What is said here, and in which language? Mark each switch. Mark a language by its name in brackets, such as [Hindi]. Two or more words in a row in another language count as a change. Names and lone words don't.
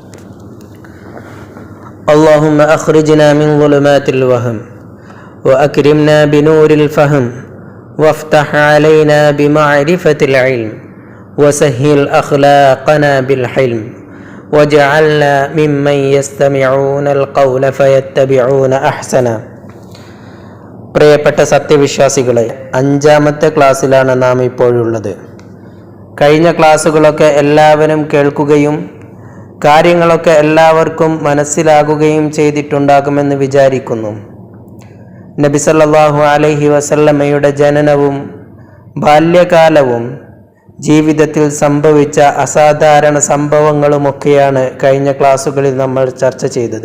[Arabic] اللهم أخرجنا من ظلمات الوهم وأكرمنا بنور الفهم وافتح علينا بمعرفة العلم وسهل أخلاقنا بالحلم وجعلنا ممن يستمعون القول فيتبعون أحسنه. [Malayalam] പ്രിയപ്പെട്ട സത്യവിശ്വാസികളെ, 5ാമത്തെ ക്ലാസ്സിലാണ് നാം ഇപ്പോഴുള്ളത്. കഴിഞ്ഞ ക്ലാസ്സുകളൊക്കെ എല്ലാവരും കേൾക്കുകയും കാര്യങ്ങളൊക്കെ എല്ലാവർക്കും മനസ്സിലാകുകയും ചെയ്തിട്ടുണ്ടാകുമെന്ന് വിചാരിക്കുന്നു. നബി [Arabic] صلى الله عليه وسلم [Malayalam] ജനനവും ബാല്യകാലവും ജീവിതത്തിൽ സംഭവിച്ച അസാധാരണ സംഭവങ്ങളുമൊക്കെയാണ് കഴിഞ്ഞ ക്ലാസ്സുകളിൽ നമ്മൾ ചർച്ച ചെയ്തത്.